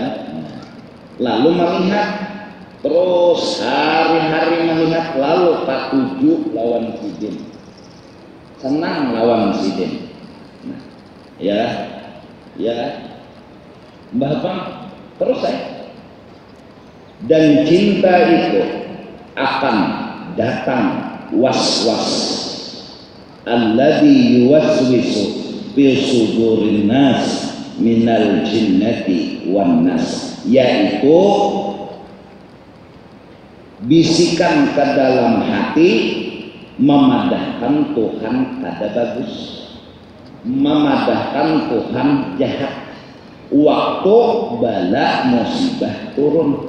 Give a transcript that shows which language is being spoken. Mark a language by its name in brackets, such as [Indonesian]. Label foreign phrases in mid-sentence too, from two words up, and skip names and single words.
[Banjar] Lalu melihat terus hari-hari melihat, lalu katuju lawan sidin, senang lawan sidin. [Indonesian] Nah, ya Mbah Bang terus dan cinta itu akan datang was-was [Arabic] alladhi yuwaswisu fi sudurin nas minal jinnati wan nas, [Banjar] yaitu bisikan ke dalam hati memadahkan Tuhan kada bagus, memadahkan Tuhan jahat waktu bala musibah turun.